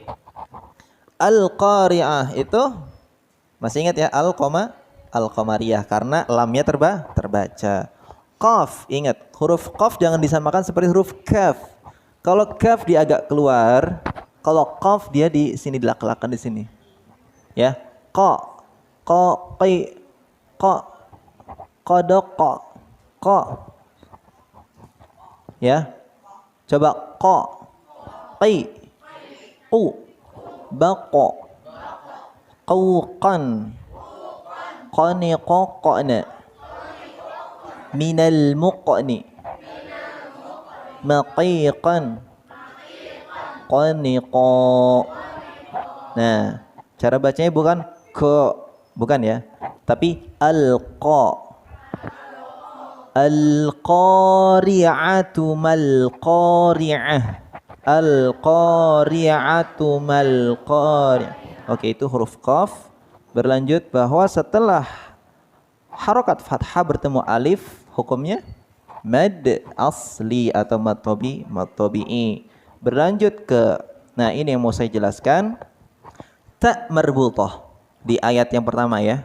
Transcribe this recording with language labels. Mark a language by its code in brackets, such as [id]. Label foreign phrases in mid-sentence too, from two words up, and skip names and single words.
[id] Al-Qari'ah itu masih ingat ya, al-qamariyah karena lamnya terbaca. Qaf, ingat, huruf qaf jangan disamakan seperti huruf kaf. Kalau kaf dia agak keluar, kalau qaf dia di sini, dilak-lakan di sini. Ya. Qa, qi, qadaqa, qa. Ya. Coba qa, qi, qu, baqa, qawqan, qaniqa, qana. Minal muqni, maqiqan, qaniqa. Nah, cara bacanya bukan bukan ya, tapi al-qa. [ar] القارعة ما القارعة. القارعة ما القارعة. [id] Oke, itu huruf qaf. Berlanjut bahwa setelah harokat fathah bertemu alif, hukumnya mad asli atau mad tabi'i. Berlanjut ke, nah ini yang mau saya jelaskan, ta marbutah di ayat yang pertama ya.